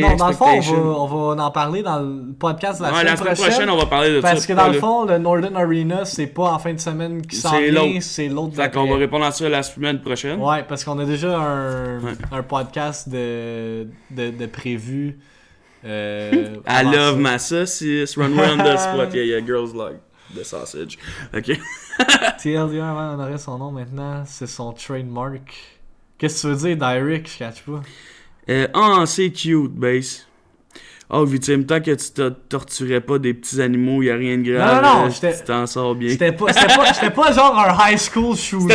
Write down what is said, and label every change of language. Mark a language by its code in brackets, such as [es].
[fr] non, dans le fond, on va en parler dans le podcast de la semaine prochaine. On va parler de ça. Parce que dans le fond, le Northern Arena, c'est pas en fin de semaine qui s'en vient, c'est l'autre. Fait qu'on va répondre à ça la semaine prochaine. Ouais, parce qu'on a déjà un podcast de prévu. [en] I love my saucisse, run on the spot. Yeah, girls like the sausage. [fr] Ok. TLDR, avant, on aurait son nom maintenant, c'est son trademark. Qu'est-ce que tu veux dire, Derek? Je catch pas. C'est cute, base. Oh, victime, tant que tu te torturais pas des petits animaux, y'a rien de grave. Non, tu t'en sors bien. J'étais pas genre un high school shooter.